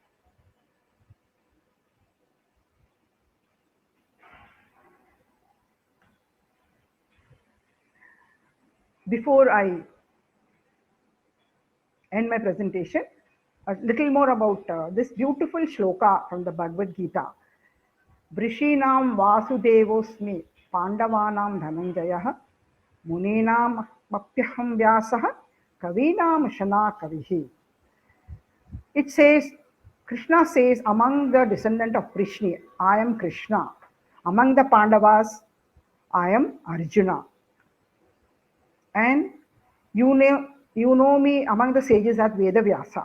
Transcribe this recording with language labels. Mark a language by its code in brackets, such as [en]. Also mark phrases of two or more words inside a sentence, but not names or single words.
[en] Before I end my presentation, a little more about this beautiful shloka from the Bhagavad Gita. [sa] Vrishinam Vasudevosmi Pandavanam Dhananjayah Muninam Mapyaham Vyasah Kavinam Shana Kavihi. [en] It says, Krishna says, among the descendant of Vrishni, I am Krishna. Among the Pandavas, I am Arjuna. And you know me among the sages as Vedavyasa.